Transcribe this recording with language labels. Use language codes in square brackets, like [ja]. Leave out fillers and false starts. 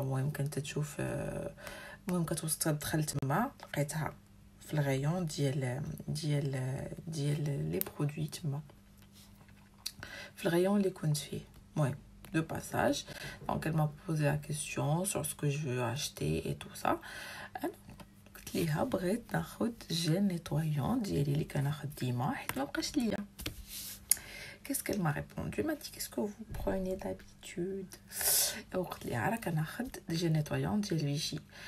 [ar] المهم كانت تشوف، المهم كتوصل تدخل تما لقيتها في الغيون ديال لي برودوي تما في الغيون اللي كنت فيه. المهم [fr] de passage, donc elle m'a posé la question sur ce que je veux acheter et tout ça. [ar] قلت ليها بغيت ناخذ جيل نيتوايون ديالي اللي كناخذ ديما حيت ما بقاش ليا. [fr] Qu'est-ce qu'elle m'a répondu? Elle m'a dit qu'est-ce que vous prenez d'habitude? [ar] وقلت ليها راه كناخذ جيل نيتوايون ديال فيشي.